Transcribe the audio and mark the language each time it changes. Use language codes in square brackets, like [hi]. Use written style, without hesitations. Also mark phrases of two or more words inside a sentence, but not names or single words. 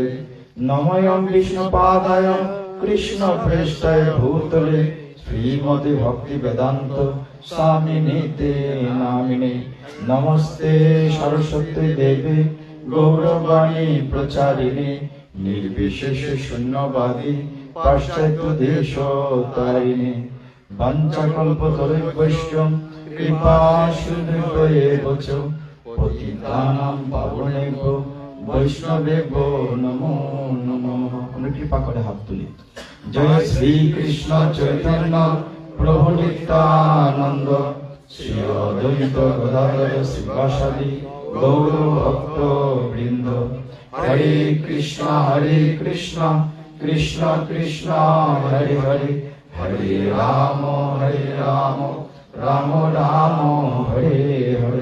[sa] নমঃ বিষ্ণুপাদায় কৃষ্ণ প্রেষ্ঠায় ভূতলে শ্রীমতি ভক্তি বেদান্ত স্বামিনীতে নামিনে। নমস্তে সরস্বতী দেবী গৌরবাণী প্রচারিণী নির্বিশেষ শূন্যবাদী পাশ্চাত্য দেশ তারিণী। বাঞ্ছাকল্পতরুভ্যশ্চ কৃপা সিন্ধুভ্যেব চ পতিতানাং পাবনেভ্যো বৈষ্ণবেভ্যো নমো নমঃ। [bn] আমরা কৃপা করে হাত তুলি। জয় শ্রী কৃষ্ণ চৈতন্য প্রভু নিত্যানন্দ শ্রী অদ্বৈত গদাধর শিবাসাদি গৌর ভক্ত বৃন্দ। [sa] হরে কৃষ্ণ কৃষ্ণ কৃষ্ণ হরে হরে, হরে রাম রাম রাম হরে হরে।